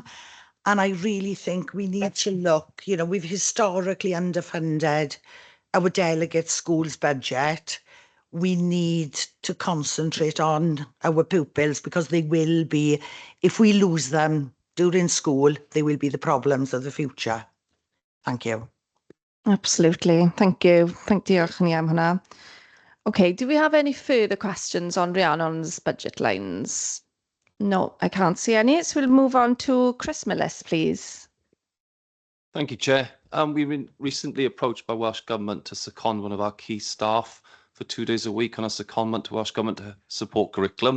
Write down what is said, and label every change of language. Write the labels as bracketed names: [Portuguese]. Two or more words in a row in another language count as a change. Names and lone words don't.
[English] And I really think we need to look, you know, we've historically underfunded our delegate schools budget. We need to concentrate on our pupils because they will be, if we lose them during school, they will be the problems of the future. Thank you. Absolutely. Thank you. [Welsh] Diolch yn am hwnna. [English] Okay, do we have any further questions on Rhiannon's budget lines? No, I can't see any. So we'll move on to Chris Millis, please. Thank you, Chair. We've been recently approached by Welsh Government to second one of our key staff for 2 days a week on a secondment to Welsh Government to support curriculum.